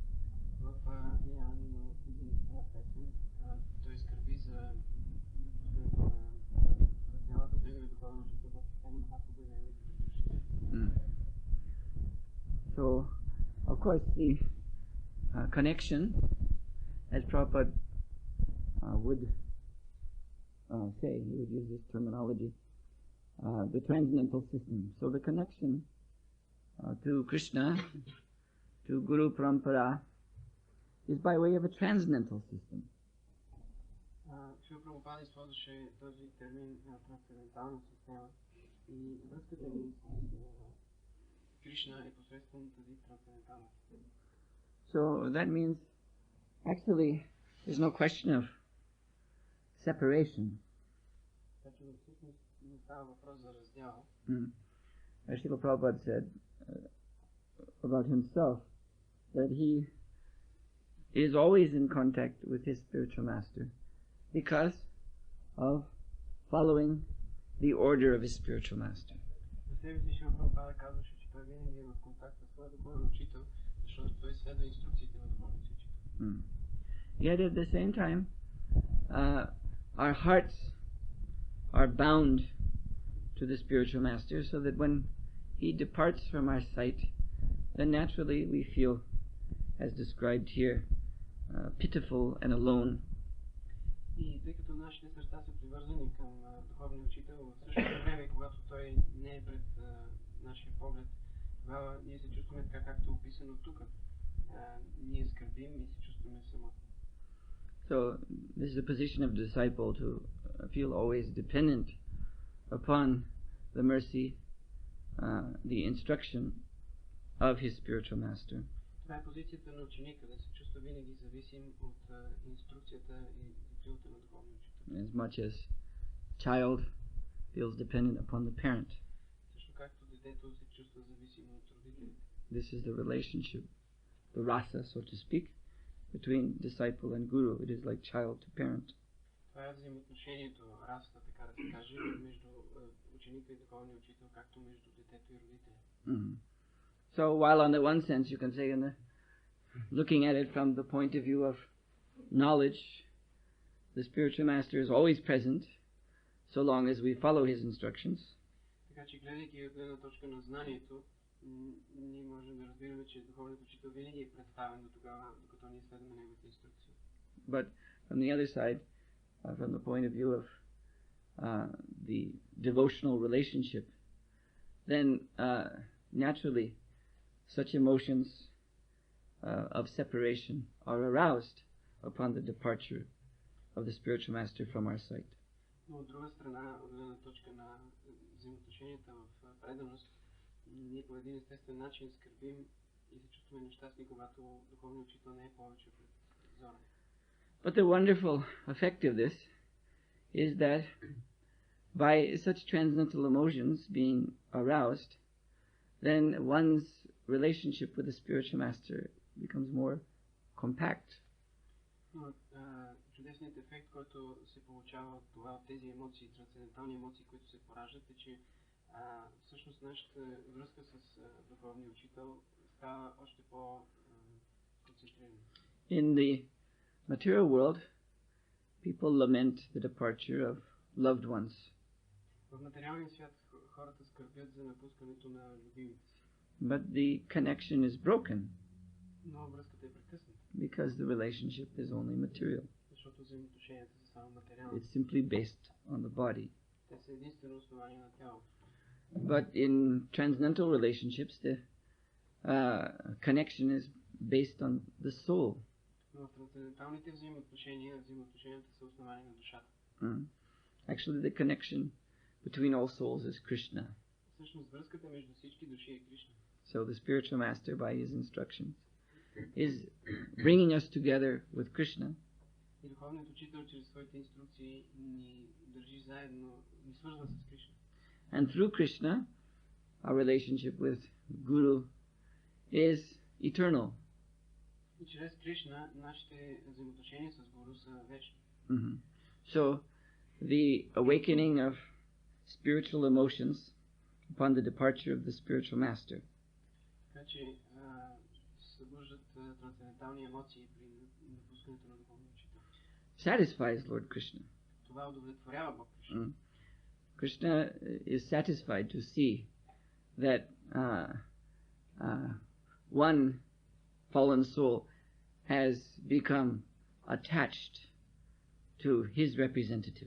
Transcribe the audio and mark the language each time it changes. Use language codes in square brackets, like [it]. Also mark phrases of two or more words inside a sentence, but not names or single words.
[en] So, of course, the connection, as Prabhupada would say, he would use this terminology, the transcendental system. So the connection to Krishna, to Guru Parampara, is by way of a transcendental system. [bg] Шрила Прабхупада използваше този термин трансцендентална система и връзката ни с Кришна е посредством тази трансцендентална система. [en] So that means, actually, there's no question of separation. [bg] Значи всъщност не става въпрос за раздяла. [en] As Srila Prabhupada said about himself, that he is always in contact with his spiritual master because of following the order of his spiritual master. [bg] За себе си Шрила Прабхупада казваше, че той винаги е в контакт със своя духовен учител, защото той следва инструкциите на духовния учител. [en] Yet at the same time, our hearts are bound to the spiritual master, so that when he departs from our sight, then naturally we feel, as described here, pitiful and alone. [bg] И тъй като нашите сърца са привързани към духовния учител, в същото време, когато той не е пред нашия поглед, тогава ние се чувстваме така, както е описано тук. Ние скърбим и се чувстваме самотни. [en] So this is a position of disciple to feel always dependent upon the mercy, the instruction of his spiritual master. [bg] Това е позицията на ученика, да се чувства винаги зависим от инструкцията и закрилата на духовния учител. [en] As much as child feels dependent upon the parent. [bg] Също както детето се чувства зависимо от родителите. [en] This is the relationship, the rasa, so to speak, between disciple and guru. It is like child to parent. [bg] Това е взаимоотношението, расата, така да се каже, между ученика и духовния учител, както между детето и родителя. [en] So while on the one sense you can say, looking at it from the point of view of knowledge, the spiritual master is always present, so long as we follow his instructions. [bg] Така че гледайки от гледна точка на знанието, ние можем да разбираме, че духовният учител винаги е представен до тогава, докато ние следваме неговите инструкции. [en] But from the other side, from the point of view of the devotional relationship, then naturally such emotions of separation are aroused upon the departure of the spiritual master from our sight. [bg] Но от друга страна, от гледна точка на взаимоотношенията в преданост, ние по един естествен начин скърбим и се чувстваме нещастни, когато духовният учител не е повече пред зора. [en] But the wonderful effect of this is that by such transcendental emotions being aroused, then one's relationship with the spiritual master becomes more compact. [bg] Но чудесният ефект, който се получава от това, от тези емоции, трансцендентални емоции, които се пораждат, е, че всъщност нашата връзка с духовния учител става още по-концентрирана. [en] In the material world, people lament the departure of loved ones. [bg] В материалния свят хората скърбят за напускането на любимите си. [en] But the connection is broken [bg] Но връзката е прекъсната. [en] because the relationship is only material. [bg] Защото взаимоотношенията са само материални. [en] It's simply based on the body. [bg] Те са единствено основание на тялото. [en] But in transcendental relationships, the connection is based on the soul. [bg] Но в трансценденталните взаимоотношенията са основани на душата. [en] Actually, the connection between all souls is Krishna. [bg] Всъщност връзката между всички души е Кришна. [en] So the spiritual master, by his instructions, is bringing us together with Krishna. [bg] И духовният учител чрез своите инструкции ни държи заедно, ни свързва с Кришна. [en] And through Krishna, our relationship with Guru is eternal. [bg] И чрез Кришна нашите взаимоотношения с Гуру са вечни. [en] So the awakening of spiritual emotions upon the departure of the spiritual master [bg] Така че събуждат трансцендентални емоции при напускането на духовния учител. [en] satisfies Lord Krishna. [bg] Това удовлетворява Бог Кришна. [en] Krishna is satisfied to see that one fallen soul has become attached to his representative.